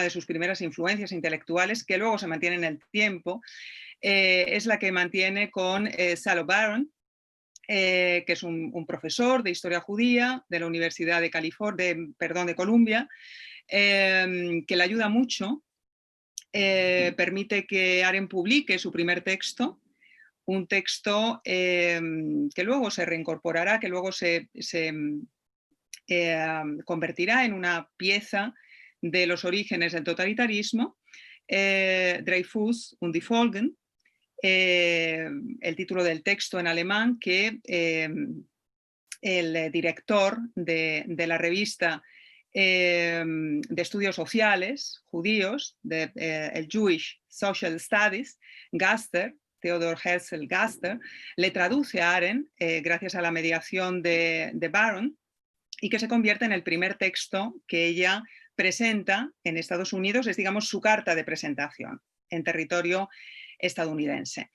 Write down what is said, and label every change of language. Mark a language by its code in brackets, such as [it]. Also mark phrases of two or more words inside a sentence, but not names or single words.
[es] de sus primeras influencias intelectuales, que luego se mantiene en el tiempo, es la que mantiene con Salo Baron, que es un profesor de historia judía de la Universidad de Columbia, que le ayuda mucho, permite que Arendt publique su primer texto, un texto que luego se reincorporará, que luego se convertirá en una pieza de los orígenes del totalitarismo, Dreyfus und die Folgen, el título del texto en alemán que el director de la revista de estudios sociales judíos, el Jewish Social Studies, Gaster, Theodor Herzl Gaster, le traduce a Arendt gracias a la mediación de Baron, y que se convierte en el primer texto que ella presenta en Estados Unidos, es, digamos, su carta de presentación en territorio estadounidense.